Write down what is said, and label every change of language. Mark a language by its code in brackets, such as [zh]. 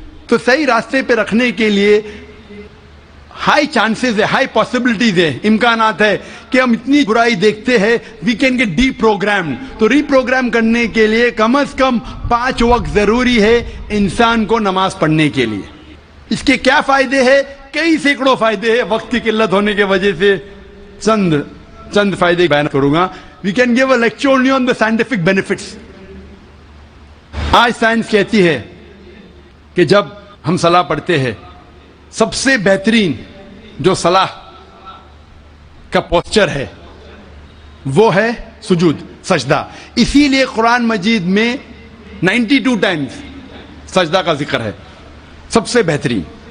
[ur] تو صحیح راستے پہ رکھنے کے لیے ہائی چانسز ہے، ہائی پاسبلٹیز ہے، امکانات ہے کہ ہم اتنی برائی دیکھتے ہیں [en] We can get deprogram. [ur] تو ری پروگرام کرنے کے لیے کم از کم 5 وقت ضروری ہے انسان کو نماز پڑھنے کے لیے. اس کے کیا فائدے ہیں؟ کئی سینکڑوں فائدے ہیں. وقت کی قلت ہونے کی وجہ سے چند فائدے بیان کروں گا. [en] We can give a lecture only on the scientific benefits. [ur] آج سائنس کہتی ہے کہ جب ہم صلاح پڑھتے ہیں سب سے بہترین جو صلاح کا پوسچر ہے وہ ہے سجود، سجدہ. اسی لیے قرآن مجید میں 92 ٹائمز سجدہ کا ذکر ہے، سب سے بہترین.